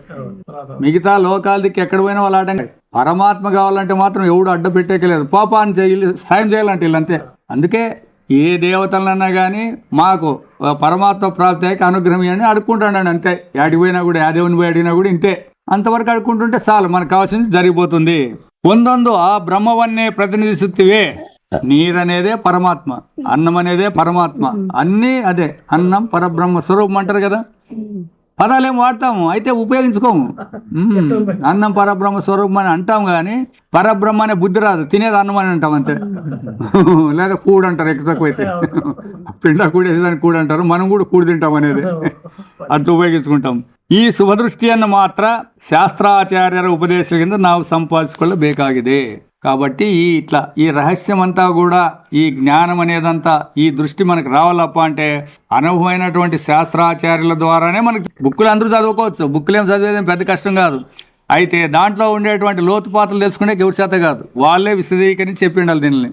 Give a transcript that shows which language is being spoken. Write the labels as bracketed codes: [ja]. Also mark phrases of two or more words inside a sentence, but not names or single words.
[te] మిగతా లోకాల దిక్కు ఎక్కడ పోయినా వాళ్ళు ఆటంకాలు. పరమాత్మ కావాలంటే మాత్రం ఎవడు అడ్డు పెట్టేయలేదు. పాపాన్ని సాయం చేయాలంటే వీళ్ళంతే. అందుకే ఏ దేవతలన్నా కానీ మాకు పరమాత్మ ప్రాప్తికి అనుగ్రహం అని అడుక్కుంటాడు అంతే. యాడికి పోయినా కూడా, ఆ దేవుని పోయి అడిగినా కూడా ఇంతే. అంతవరకు అడుక్కుంటుంటే చాలు, మనకు కావాల్సింది జరిగిపోతుంది. [kn] ಒಂದೊಂದು ಆ ಬ್ರಹ್ಮವನ್ನೇ ಪ್ರತಿನಿಧಿಸುತ್ತಿವೆ. [te] నీరనేదే పరమాత్మ, అన్నం అనేదే పరమాత్మ, అన్నీ అదే. అన్నం పరబ్రహ్మ స్వరూపం అంటారు కదా. పదాలేం వాడతాము, అయితే ఉపయోగించుకోము. అన్నం పరబ్రహ్మ స్వరూపం అని అంటాం కానీ పరబ్రహ్మ అనే బుద్ధి రాదు. తినేది అన్నం అని అంటాం అంతే. లేదా కూడు అంటారు, ఎక్కువ తక్కువ అయితే. పిండ కూడేసేదాన్ని కూడు అంటారు, మనం కూడా కూడు తింటాం అనేది అట్లా ఉపయోగించుకుంటాం. [kn] ಈ ಶುಭದೃಷ್ಟಿಯನ್ನು ಮಾತ್ರ ಶಾಸ್ತ್ರಾಚಾರ್ಯರ ಉಪದೇಶದಿಂದ ನಾವು ಸಂಪಾದಿಸಿಕೊಳ್ಳಬೇಕಾಗಿದೆ. [te] కాబట్టి ఈ రహస్యం అంతా కూడా, ఈ జ్ఞానం అనేదంతా, ఈ దృష్టి మనకు రావాలప్ప అంటే అనుభవమైనటువంటి శాస్త్రాచార్యుల ద్వారానే మనకి. బుక్కులు అందరూ చదువుకోవచ్చు, బుక్కులేం చదివేదేం పెద్ద కష్టం కాదు. అయితే దాంట్లో ఉండేటువంటి లోతుపాతలు తెలుసుకునే ఎవరి చేత కాదు, వాళ్ళే విశదీకరించి చెప్పిండాలి దీనిని.